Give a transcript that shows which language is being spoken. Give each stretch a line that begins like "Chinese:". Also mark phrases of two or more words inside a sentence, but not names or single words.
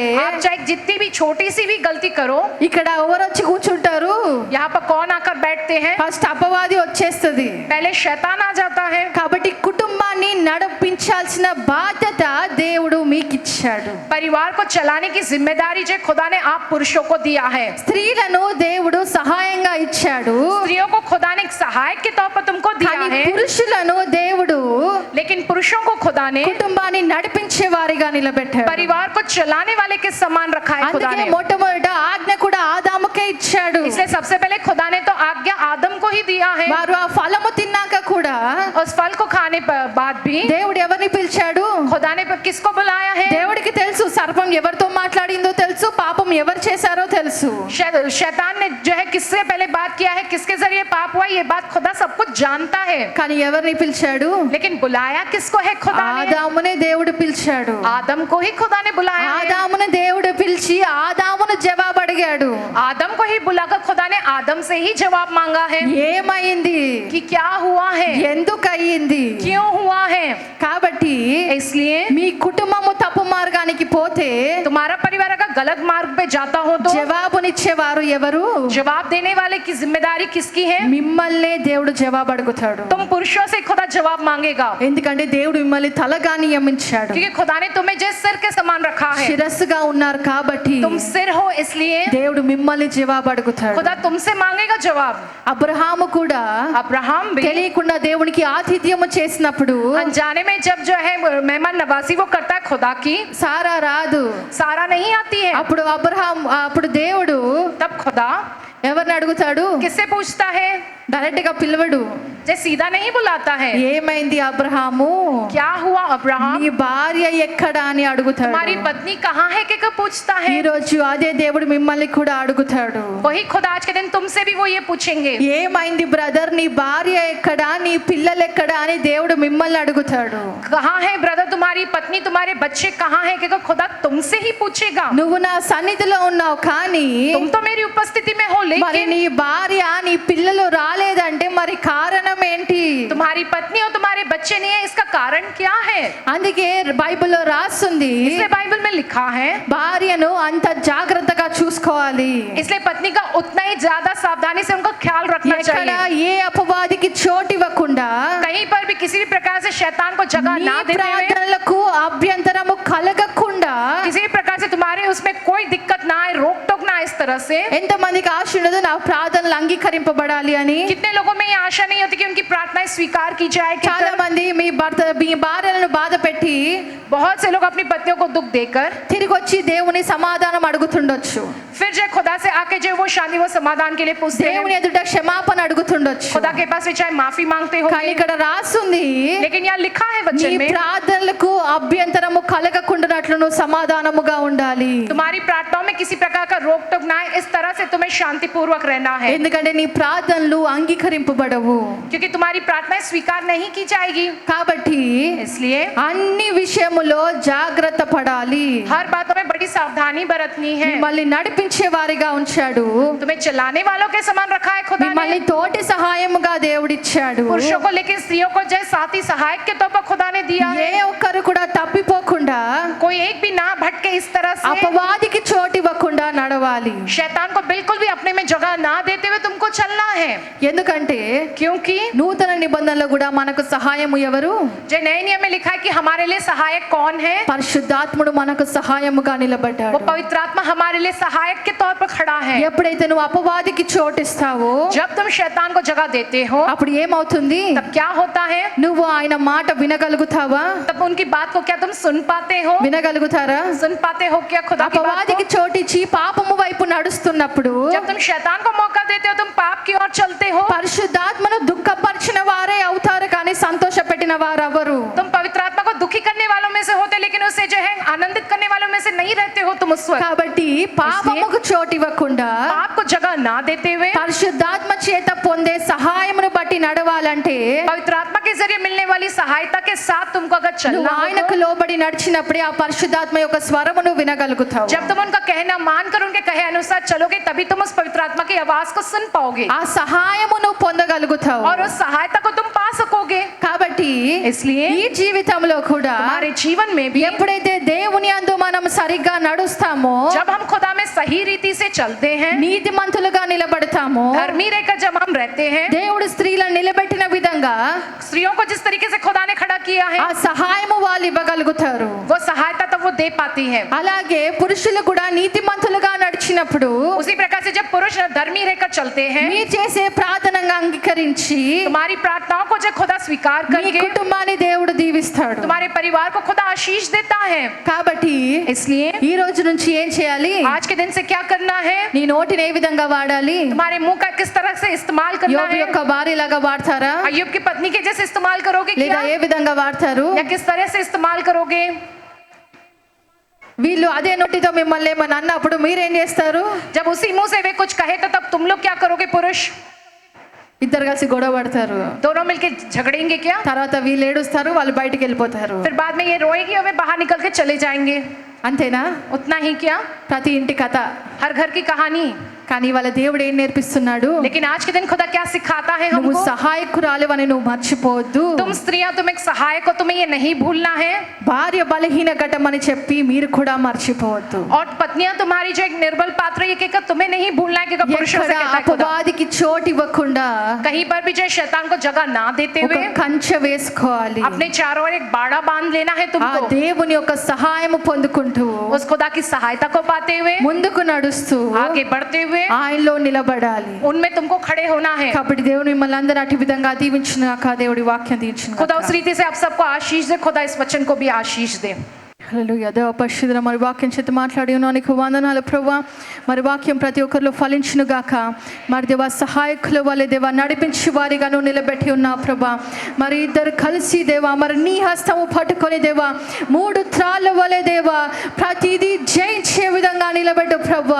Hindi: आप चाहे जितनी भी छोटी सी भी गलती करो,
Telugu: ఇక్కడ ఎవరు వచ్చి కూర్చుంటారు?
Hindi: यहाँ पर कौन आकर बैठते हैं?
Telugu: ఫస్ట్ అపవాది వచ్చేస్తుంది.
Hindi: पहले शैतान आ जाता है.
Telugu: కాబట్టి కుటుంబాన్ని నడిపించాల్సిన బాధ్యత దేవుడు మీకు ఇచ్చాడు.
Hindi: परिवार को चलाने की जिम्मेदारी जो खुदा ने आप पुरुषों को दिया है.
Telugu: స్త్రీలను దేవుడు సహాయంగా ఇచ్చాడు,
Hindi: स्त्रियों को खुदा ने एक सहायक के तौर पर तुमको दिया
Telugu: కానీ
Hindi: है.
Telugu: పురుషులను దేవుడు
Hindi: लेकिन पुरुषों को खुदा ने
Telugu: కుటుంబాన్ని నడిపించే వారిగా నిలబెట్టాడు.
Hindi: परिवार को चलाने वाले के समान रखा है खुदा
Telugu: అందుకే
Hindi: ने.
Telugu: మొట్టమొదట ఆజ్ఞ కూడా ఆదాముకే ఇచ్చాడు.
Hindi: इसलिए सबसे पहले खुदा ने तो आज्ञा आदम को ही दिया है.
Telugu: వారు ఆ ఫలము తిన్నాక కూడా
Hindi: उस फल को खाने बाद भी
Telugu: దేవుడు ఎవరిని పిలిచాడు?
Hindi: खुदा ने किसको बुलाया है?
Telugu: దేవుడికి తెలుసు సర్పం ఎవరితో మాట్లాడిందో తెలుసు, పాపం ఎవరు చేశారో తెలుసు.
Hindi: शैतान ने जो है किससे पहले बात किया है, किसके जरिए पाप हुआ, ये बात खुदा सब कुछ जानता है.
Telugu: కానీ ఎవరిని పిలిచాడు?
Hindi: लेकिन बुलाया किसको है खुदा ने?
Telugu: ఆదామునే దేవుడు పిలిచాడు.
Hindi: आदम को ही खुदा ने बुलाया है.
Telugu: ఆదామును దేవుడు పిలిచి ఆదామును జవాబు అడిగాడు.
Hindi: आदम को ही बुलाकर खुदा ने आदम से ही जवाब मांगा है
Telugu: ఏమైంది,
Hindi: कि क्या हुआ है,
Telugu: ఎందుకు అయ్యింది?
Hindi: क्यों हुआ है.
Telugu: కాబట్టి
Hindi: इसलिए
Telugu: మీ కుటుంబము తప్పు మార్గానికి పోతే
Hindi: तुम्हारा परिवार अगर गलत मार्ग पे जाता हो तो
Telugu: జవాబునిచ్చేవారు ఎవరు?
Hindi: जवाब देने वाले की जिम्मेदारी किसकी है?
Telugu: మిమ్మల్నే దేవుడు జవాబు అడుగుతాడు.
Hindi: तुम पुरुषों से खुदा जवाब मांगेगा,
Telugu: ఎందుకంటే దేవుడు మిమ్మల్ని తలగా నియమించాడు.
Hindi: क्योंकि खुदा ने तुम्हें जिस सिर के समान रखा है,
Telugu: శిరస్సుగా ఉన్నారు కాబట్టి
Hindi: तुम सिर हो, इसलिए
Telugu: దేవుడు మిమ్మల్ని జవాబు అడుగుతాడు.
Hindi: खुदा तुमसे मांगेगा जवाब।
Telugu: అబ్రహాము కూడా
Hindi: अब्राहम भी
Telugu: తెలియకుండా దేవునికి ఆతిథ్యము చేసినప్పుడు
Hindi: अनजाने में जब जो है मेहमान नवाजी वो करता है खुदा की,
Telugu: సారా రాదు.
Hindi: सारा नहीं आती है,
Telugu: అప్పుడు దేవుడు
Hindi: तब खुदा
Telugu: ఎవరిని అడుగుతాడు?
Hindi: किससे पूछता है?
Telugu: డైరెక్ట్ గా పిలవడు.
Hindi: जे सीधा नहीं बुलाता है,
Telugu: ఏమైంది అబ్రహాము,
Hindi: क्या हुआ अब्राहम,
Telugu: నీ భార్య ఎక్కడా అని అడుగుతాడు.
Hindi: तुम्हारी पत्नी कहाँ है के कब पूछता है।
Telugu: ఈ రోజు అదే దేవుడు మిమ్మల్ని కూడా అడుగుతాడు.
Hindi: वही खुदा आज के दिन तुमसे भी वो ये पूछेंगे,
Telugu: ఏమైంది బ్రదర్, నీ భార్య ఎక్కడా, నీ పిల్లలు ఎక్కడా అని దేవుడు మిమ్మల్ని అడుగుతాడు.
Hindi: कहाँ है ब्रदर तुम्हारी पत्नी, तुम्हारे बच्चे कहाँ है के खुदा तुमसे ही पूछेगा।
Telugu: నువ్వు నా సన్నిధిలో ఉన్నావు కానీ
Hindi: तुम तो मेरी उपस्थिति में हो,
Telugu: మరి
Hindi: लेकिन
Telugu: నీ భార్య నీ పిల్లలు రాలేదంటే మరి కారణం ఏంటి?
Hindi: तुम्हारी पत्नी और तुम्हारे बच्चे नहीं है, इसका कारण क्या है?
Telugu: అందుకే బైబిల్లో రాస్తుంది,
Hindi: इसलिए बाइबल में लिखा है
Telugu: భార్యను అంత జాగ్రత్తగా చూసుకోవాలి.
Hindi: इसलिए पत्नी का उतना ही ज्यादा सावधानी से उनका ख्याल रखना
Telugu: ఎక్కడ
Hindi: चाहिए,
Telugu: ఏ అపవాదికి చోటు ఇవ్వకుండా
Hindi: कहीं पर भी किसी भी प्रकार से शैतान को जगह
Telugu: నీ
Hindi: ना देते हुए,
Telugu: ప్రార్థనలకు అభ్యంతరము కలగకుండా.
Hindi: किसी भी प्रकार से तुम्हारे उसमें कोई दिक्कत ना आए, रोक टोक ना आए, इस तरह से।
Telugu: ఎంతమందికి ఆశ ఉండదు నా ప్రార్థనలు అంగీకరింపబడాలి అని?
Hindi: कितने लोगों में ये आशा नहीं होती कि उनकी प्रार्थनाएं स्वीकार की जाए।
Telugu: చాలా మంది మీ భార్యలను బాధ పెట్టి
Hindi: बहुत से लोग अपनी पत्नियों को दुख देकर
Telugu: తిరిగి వచ్చి దేవుని సమాధానం అడుగుతుండొచ్చు.
Hindi: फिर जो खुदा से आके जो वो शांति वो समाधान के लिए पूछते
Telugu: దేవుని
Hindi: हैं,
Telugu: ఎదుట క్షమాపణ అడుగుతుండొచ్చు.
Hindi: खुदा के पास भी चाहे माफी मांगते हो,
Telugu: కానీ ఇక్కడ రాస్తుంది,
Hindi: लेकिन यहाँ लिखा है
Telugu: నీ
Hindi: वचन में
Telugu: ప్రార్థనలకు అభ్యంతరము కలగకుండానట్లు నువ్వు సమాధానముగా ఉండాలి.
Hindi: तुम्हारी प्रार्थनाओं में किसी प्रकार का रोक टोक ना आए, इस तरह से तुम्हें शांति पूर्वक रहना है,
Telugu: ఎందుకంటే నీ ప్రార్థనలు అంగీకరింపబడవు.
Hindi: क्योंकि तुम्हारी प्रार्थनाएं स्वीकार नहीं की जाएगी।
Telugu: కాబట్టి
Hindi: इसलिए
Telugu: అన్ని విషయములో జాగ్రత్త పడాలి.
Hindi: हर बातों में बड़ी सावधानी बरतनी है।
Telugu: మిమ్మల్ని నడిపించే వారిగా ఉంచాడు.
Hindi: तुम्हें चलाने वालों के समान रखा है खुदा ने,
Telugu: మిమ్మల్ని తోటి సహాయముగా దేవుడిచ్చాడు.
Hindi: पुरुषों को लेकिन स्त्रियों को जैसे साथी सहायक के तौर पर खुदा ने दिया
Telugu: ఏ
Hindi: है,
Telugu: ఒక్కరు కూడా తప్పిపోకుండా
Hindi: कोई एक भी ना भटके, इस तरह से
Telugu: అపవాదికి చోటు ఇవ్వకుండా నడవాలి.
Hindi: शैतान को बिल्कुल भी अपने में जगह ना देते हुए तुमको चलना है,
Telugu: ఎందుకంటే
Hindi: क्योंकि
Telugu: నూతన నిబంధనలో కూడా మనకు సహాయము ఎవరు?
Hindi: जो नए नियम में लिखा है कि हमारे लिए सहायक कौन है,
Telugu: పరిశుద్ధాత్ముడు మనకు సహాయముగా
Hindi: वो
Telugu: నిలబడ్డాడు.
Hindi: पवित्र आत्मा हमारे लिए सहायक के तौर पर खड़ा है।
Telugu: ఎప్పుడైతే నువ్వు అపవాదికి చోటు ఇస్తావో
Hindi: जब तुम शैतान को जगह देते हो
Telugu: అప్పుడు ఏమవుతుంది?
Hindi: तब क्या होता है?
Telugu: నువ్వు ఆయన మాట వినగలుగుతావా?
Hindi: तब उनकी बात को क्या तुम सुन पाते हो?
Telugu: వినగలుగుతారా?
Hindi: सुन पाते हो क्या खुदा की बात
Telugu: అపవాదికి
Hindi: को?
Telugu: చోటిచ్చి పాపము వైపు నడుస్తున్నప్పుడు
Hindi: जब तुम शैतान को मौका देते हो, तुम पाप की ओर चलते हो,
Telugu: పరిశుద్ధాత్మను దుఃఖపరిచిన వారే అవుతారు కానీ సంతోష పెట్టిన వారెవరు?
Hindi: तुम पवित्र आत्मा को दुखी करने वालों में से होते, लेकिन उसे जो है आनंदित करने वालों में से नहीं रहते हो तुम उस वक्त।
Telugu: కాబట్టి పాపముకు చోటు ఇవ్వకుండా
Hindi: पाप को जगह ना देते हुए
Telugu: పరిశుద్ధాత్మ చేత పొందే సహాయమును బట్టి నడవాలంటే
Hindi: पवित्र आत्मा के जरिए मिलने वाली सहायता के साथ तुमको अगर
Telugu: నువ్వు
Hindi: चलना हो,
Telugu: ఆయనకు లోబడి నడిచినప్పుడే ఆ పరిశుద్ధాత్మ యొక్క స్వరమును వినగలుగుతావు.
Hindi: जब तुम उनका कहना मानकर उनके कहे अनुसार चलोगे, तभी तुम उस पवित्र आत्मा की आवाज को सुन पाओगे
Telugu: ఆ సహాయము నువ్వు పొందగలుగుతావు.
Hindi: और उस सहायता को तुम पा सकोगे।
Telugu: కాబట్టి
Hindi: इसलिए
Telugu: ఈ జీవితంలో కూడా
Hindi: हमारे जीवन में भी
Telugu: ఎప్పుడైతే దేవుని యందు మనం సరిగ్గా నడుస్తామో,
Hindi: जब हम खुदा में सही रीति से चलते हैं,
Telugu: నీతిమంతులుగా నిలబడతామో,
Hindi: धर्मी रहकर जब हम रहते हैं,
Telugu: దేవుడు స్త్రీలను నిలబెట్టిన విధంగా
Hindi: स्त्रियों को जिस तरीके से खुदा ने खड़ा किया है,
Telugu: ఆ సహాయము వాళ్ళు ఇవ్వగలుగుతారు.
Hindi: वो सहायता तब वो दे पाती है।
Telugu: అలాగే పురుషులు కూడా నీతిమంతులుగా నడిచినప్పుడు
Hindi: उसी प्रकार से जब पुरुष धर्मी रहकर चलते हैं,
Telugu: మీరు చేసే ప్రార్థనగా అంగీకరించి
Hindi: तुम्हारी प्रार्थनाओं को जो खुदा स्वीकार
Telugu: మీ
Hindi: करके
Telugu: కుటుంబాన్ని దేవుడు దీవిస్తాడు.
Hindi: तुम्हारे परिवार को खुदा आशीष देता है।
Telugu: కాబట్టి
Hindi: इसलिए
Telugu: ఈ రోజు నుంచి ఏం చేయాలి?
Hindi: आज के दिन से क्या करना है?
Telugu: నీ నోటిని ఏ విధంగా వాడాలి?
Hindi: तुम्हारे मुंह का किस तरह से इस्तेमाल करना
Telugu: యోబు
Hindi: है?
Telugu: యొక్క భార్యలాగా వాడతారా?
Hindi: अय्यूब की पत्नी के जैसे इस्तेमाल करोगे
Telugu: లేదా
Hindi: क्या?
Telugu: ఏ విధంగా వాడతారు?
Hindi: या किस तरह से इस्तेमाल करोगे?
Telugu: వీళ్ళు అదే నోటితో మిమ్మల్ని ఏమని అన్నప్పుడు మీరేం చేస్తారు?
Hindi: जब उसी मुंह से वे कुछ कहे तो तब तुम लोग क्या करोगे? पुरुष
Telugu: ఇద్దరు కలిసి గొడవ పడతారు.
Hindi: दोनों मिलके झगड़ेंगे क्या?
Telugu: తర్వాత వీళ్ళు ఏడుస్తారు, వాళ్ళు బయటికి వెళ్ళిపోతారు.
Hindi: फिर बाद में ये रोएगी और वे बाहर निकल के चले जाएंगे।
Telugu: అంతేనా?
Hindi: उतना ही क्या?
Telugu: ప్రతి ఇంటి కథ.
Hindi: हर घर की कहानी
Telugu: కానీ వాళ్ళ దేవుడు ఏం నేర్పిస్తున్నాడు?
Hindi: लेकिन आज के दिन खुदा क्या सिखाता है
Telugu: నువ్వు
Hindi: हमको?
Telugu: సహాయకురాలివని నువ్వు మర్చిపోవద్దు.
Hindi: तुम स्त्रियां, तुम एक सहायक हो, तुम्हें ये नहीं भूलना है.
Telugu: భార్య బలహీన ఘటమని చెప్పి మీరు కూడా మర్చిపోవద్దు.
Hindi: और पत्नियां तुम्हारी जो एक निर्बल पात्र ये कहकर तुम्हें नहीं भूलना है कि पुरुषों से
Telugu: ఎక్కడ
Hindi: कहता है खुदा.
Telugu: అపవాదికి చోటు ఇవ్వకుండా
Hindi: कहीं पर भी जो शैतान को जगह ना देते
Telugu: ఒక
Hindi: हुए
Telugu: కంచె వేసుకోవాలి.
Hindi: अपने चारों ओर एक बाड़ा बांध लेना है
Telugu: ఆ
Hindi: तुमको.
Telugu: దేవుని యొక్క సహాయం పొందుకుంటూ
Hindi: उस खुदा की सहायता को पाते हुए
Telugu: ముందుకు నడుస్తూ
Hindi: आगे बढ़ते हुए
Telugu: ఆయనలో నిలబడాలి.
Hindi: उनमें तुमको खड़े होना है.
Telugu: కాబట్టి దేవుని మిమ్మల్ని అందరూ అటు విధంగా దీవించుగాక. దేవుడి వాక్యం దీవించుగాక.
Hindi: खुदा उस रीति से आप सबको आशीष दे. खुदा इस वचन को भी आशीष दे.
Telugu: హల్లెలూయా. దేవ పరిశుద్ధుడా, మరి వాక్యం చేత మాట్లాడి ఉన్నావు, నీకు వందనాలు ప్రభువా. మరి వాక్యం ప్రతి ఒక్కరిలో ఫలించును గాక. మరి దేవ సహాయకుల వలె దేవ నడిపించి వారిగా నువ్వు నిలబెట్టి ఉన్నావు ప్రభా. మరి ఇద్దరు కలిసి దేవా మరి నీ హస్తము పట్టుకొని దేవా మూడు త్రాళ్ళ వలె దేవా ప్రతిదీ జయించే విధంగా నిలబెట్టు ప్రభా.